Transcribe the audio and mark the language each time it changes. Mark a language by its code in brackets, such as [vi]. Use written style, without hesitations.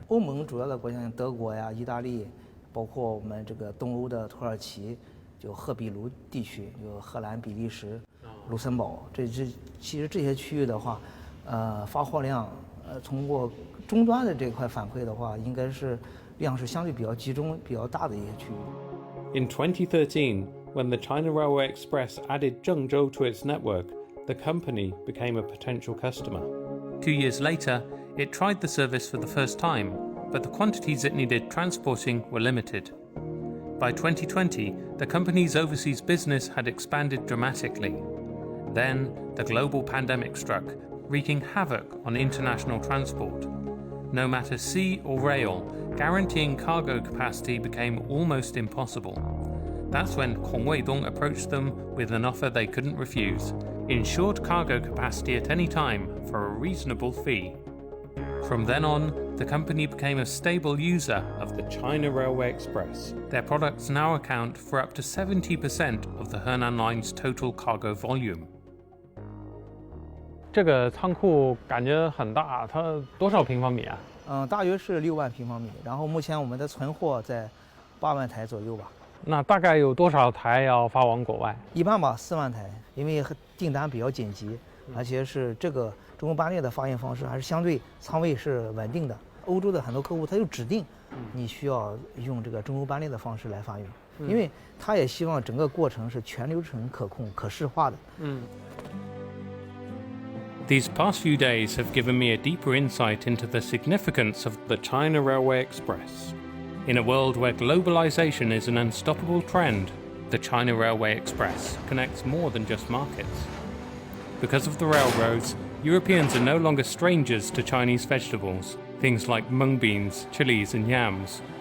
[zh] 欧盟主要的国家像德国呀、意大利，包括我们这个东欧的土耳其，就赫比卢地区，有荷兰、比利时、卢森堡，其实这些区域的话，发货量，通过终端的这块反馈的话，应该是量是相对比较集中、比较大的一些区域。 [en] In 2013, when the China Railway Express added Zhengzhou to its network, the company became a potential customer. 2 years later, it tried the service for the first time, but the quantities it needed transporting were limited. By 2020, the company's overseas business had expanded dramatically. Then, the global pandemic struck, wreaking havoc on international transport. No matter sea or rail, guaranteeing cargo capacity became almost impossible. That's when Kong Weidong approached them with an offer they couldn't refuse: insured cargo capacity at any time for a reasonable fee. From then on, the company became a stable user of the China Railway Express. Their products now account for up to 70% of the Henan Line's total cargo volume. [zh] 这个仓库感觉很大，它多少平方米啊？大约是6万平方米，然后目前我们的存货在8万台左右吧。那大概有多少台要发往国外？一般吧，4万台，因为订单比较紧急，而且是这个中欧班列的发运方式还是相对仓位是稳定的。欧洲的很多客户他就指定你需要用这个中欧班列的方式来发运，因为他也希望整个过程是全流程可控、可视化的。 [en] These past few days have given me a deeper insight into the significance of the China Railway Express. In a world where globalization is an unstoppable trend, the China Railway Express connects more than just markets. Because of the railroads, Europeans are no longer strangers to Chinese vegetables, things like mung beans, chilies, and yams.